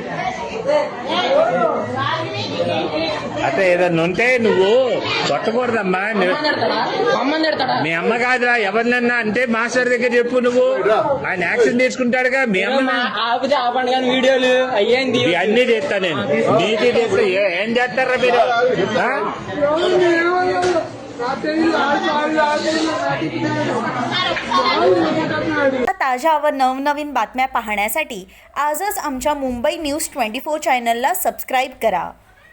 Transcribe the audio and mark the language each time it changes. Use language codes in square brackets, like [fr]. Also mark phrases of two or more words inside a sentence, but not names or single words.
[te] అంటే ఏదన్నా ఉంటే నువ్వు కొట్టకూడదమ్మా మీ అమ్మ కాదురా ఎవరినన్నా అంటే మాస్టర్ దగ్గర చెప్పు నువ్వు ఆయన యాక్షన్ తీసుకుంటాడుగా మీ అమ్మ వీడియోలు అయ్యింది అన్ని చేస్తా నేను నీతి చేస్తా ఏం చేస్తారా మీరు [mr] ताज्या व नवनवीन बातम्या पाहण्यासाठी आजच आमच्या मुंबई न्यूज 24 चॅनलला सबस्क्राईब करा.